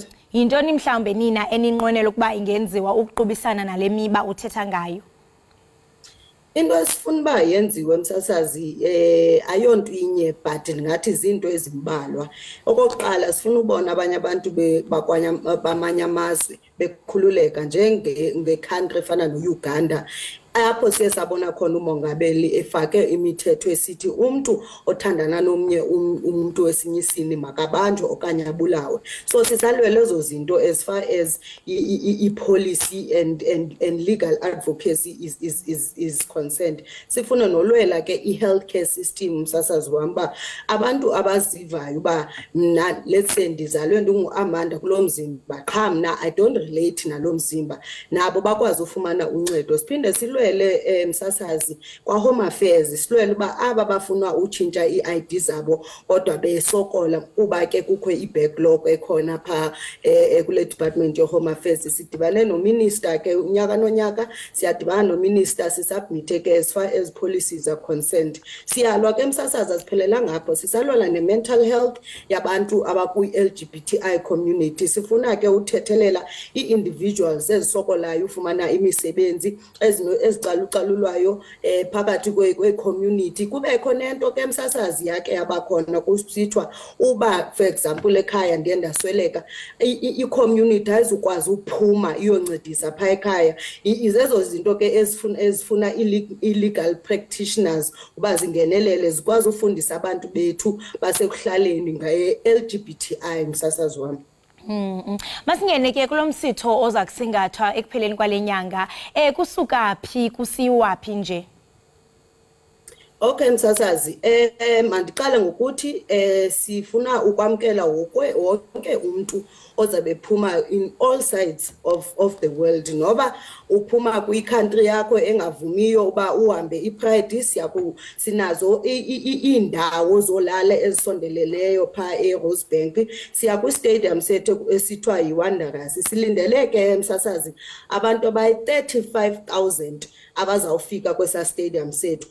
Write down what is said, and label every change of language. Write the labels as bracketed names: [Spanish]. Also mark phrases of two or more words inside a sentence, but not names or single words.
[Xhosa] Yintoni mhlawumbe nina eninqwenela ukuba ingenziwa ukuqubisana nale miba uthetha ngayo? Into esifuna uba yenziwe msasazi ayonto inye but ndingathi izinto ezimbalwa. Okokuqala sifuna ubona abanye abantu bamanye amazwe bekhululeka njenge-country efana no-Uganda, apho siye sabona khona umongameli efake imithetho esithi umuntu othandana nomnye umuntu wesinye isini makabanjwe okanye abulawe. [English] So [Xhosa] sisalwele lezo zinto [English] as far as i-policy and legal advocacy is concerned. [Xhosa] Sifuna nolwela ke i-healthcare system msasazi wami uba abantu abazivayo uba mna [English] let's say [Xhosa] ndizalwe ndingu-Amanda kulo mzimba qha mna [English] I don't relate [Xhosa] nalo mzimba, nabo bakwazi ufumana uncedo. Siphinde silwele msasazi kwa Home Affairs silwele uba aba bafuna utshintsha i-ID zabo kodwa besokola kuba ke kukho i-backlog ekhona pha kule department ye-Home Affairs. Sidibane no-minister ke unyaka nonyaka, siyadibana no-minister sisubmit ke [English] as far as policies are concerned. [Xhosa] Siyalwa ke msasazi asiphelelanga ngapho, sisalwela ne- [English] mental health [Xhosa] yabantu abakwi- [English] LGBTI community. [Xhosa] Sifuna ke uthethelela i-individuals ezisokolayo ufumana imisebenzi ezicalucalulwayo phakathi kwe-community. Kube khona into ke msasazi yake yabakhona kusithwa uba [English] for example [Xhosa] ekhaya ndiye ndasweleka, i-community ayizukwazi ukuphuma iyoncedisa pha ekhaya. Izezo zinto ke ezifuna [English] illegal practitioners [Xhosa] uba zingenelele zikwazi ufundisa abantu bethu basekuhlaleni ngaye-LGBTI msasazi wami. Masingene ke kulo msitho oza kusingathwa ekupheleni kwale nyanga, kusuka phi kusiwa phi nje? Okay msasazi, mandiqale ngokuthi sifuna ukwamkela wonke umuntu ozabe phuma [English] in all sides of the world, [Xhosa] noba uphuma kwi-country yakho engavumiyo uba uhambe i-Pride. Sinazo iindawo zolala ezisondeleleyo pha eRosebank. Siya kwi-stadium sethu esithiwa yiWanderers. Silindeleke msasazi abantu abayi-35,000 abazawufika kwesa stadium sethu.